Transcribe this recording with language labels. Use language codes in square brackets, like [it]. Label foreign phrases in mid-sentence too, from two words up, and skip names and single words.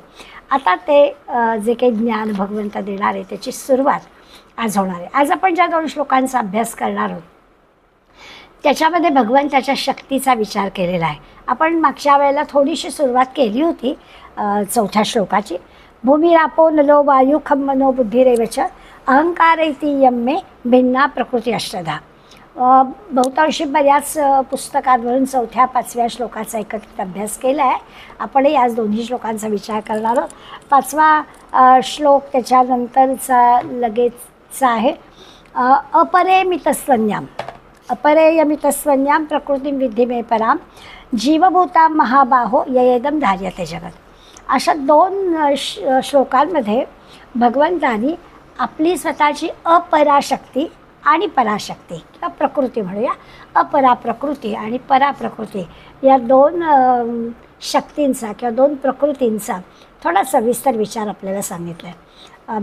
[mr] आता ते जे काही ज्ञान भगवंत देणार आहे त्याची सुरुवात आज होणार आहे. आज आपण ज्या 2 श्लोकांचा अभ्यास करणार आहोत त्याच्यामध्ये भगवंताच्या शक्तीचा विचार केलेला आहे. आपण मागच्या वेळेला थोडीशी सुरुवात केली होती 4थ्या श्लोकाची. [sa] भूमिरापो नलो वायू खम मनो बुद्धिरेवच अहंकारैती यम्मे भिन्ना प्रकृती अष्टधा. [mr] बहुतांशी बऱ्याच पुस्तकांवरून 4थ्या 5व्या श्लोकाचा एकत्रित अभ्यास केला आहे. आपणही आज दोन्ही श्लोकांचा विचार करणार आहोत. 5वा श्लोक त्याच्यानंतरचा लगेचचा आहे. [sa] अपरेमितस्वन्याम अपरेयमितस्वन्याम प्रकृतीं विद्धी मे पराम जीवभूतां महाबाहो ययेदं धार्यते जगत. [mr] अशा 2 श्लोकांमध्ये भगवंतांनी आपली स्वतःची अपराशक्ती आणि पराशक्ती किंवा प्रकृती म्हणूया, अपरा प्रकृती आणि पराप्रकृती या 2 शक्तींचा किंवा 2 प्रकृतींचा थोडा सविस्तर विचार आपल्याला सांगितला आहे.